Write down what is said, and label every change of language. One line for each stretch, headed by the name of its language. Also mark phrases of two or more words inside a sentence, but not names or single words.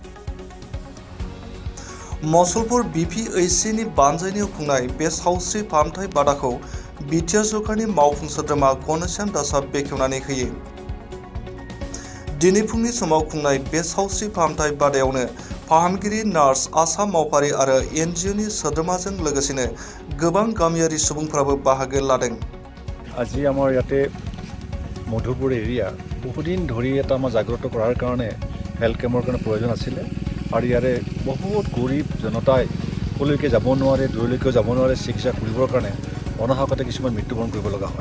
Bodo: मसलपुर BPHCनि बानजायनायाव खुंनाय बे सावस्रि फाहामथाय बादाखौ बिटिआर सरकारनि मावफुं सोद्रोमा घनश्याम दासआ बेखेवनानै होयो। दिनै फुंनि समाव खुंनाय बे सावस्रि फाहामथाय बादायावनो फाहामगिरि, नार्स, आसा मावफारि आरो NGOनि सोद्रोमाजों लोगोसेनो गोबां गामियारि सुबुंफोराबो बाहागो लादों।
Assamese: আজি আমাৰ ইয়াতে মধুপুৰ এৰিয়া বহুদিন ধৰি এটা আমাৰ জাগ্ৰত কৰাৰ কাৰণে
English: health camp
Assamese: কাৰণে প্ৰয়োজন আছিলে আৰু ইয়াৰে বহুত গৰীব জনতাই কলৈকে যাব নোৱাৰে, দূৰলৈকেও যাব নোৱাৰে চিকিৎসা কৰিবৰ কাৰণে অনাহকতে কিছুমান মৃত্যুবৰণ কৰিব লগা হয়।